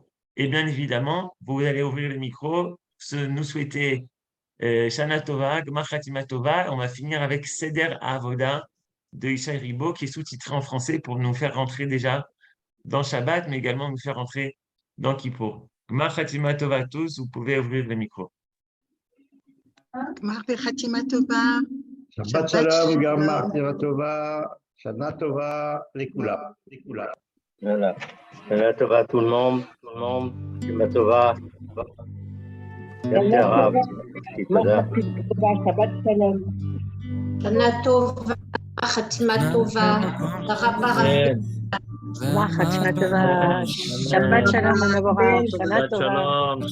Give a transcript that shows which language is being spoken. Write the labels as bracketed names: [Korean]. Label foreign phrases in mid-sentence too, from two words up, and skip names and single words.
[French] Et bien évidemment, vous allez ouvrir le micro, nous souhaiter [Hebrew] שנה טובה, גמר חתימה טובה. [French] On va finir avec Seder Avoda de Ishaï Ribo qui est sous-titré en français pour nous faire rentrer déjà dans Shabbat, mais également nous faire rentrer dans Kippour. [Hebrew] גמר חתימה טובה [French] à tous, vous pouvez ouvrir le micro. [Hebrew] גמר חתימה טובה. שבת שלום, גמר חתימה טובה, שנה טובה, לכולם. [French] Voilà. [Hebrew] שנה טובה [French] tout le monde, [Hebrew] שנה טובה. [French] Merci Arav. [Hebrew] שבת שלום. שנה טובה, חתימה טובה, רבה חתימה טובה, שבת שלום, שנה טובה,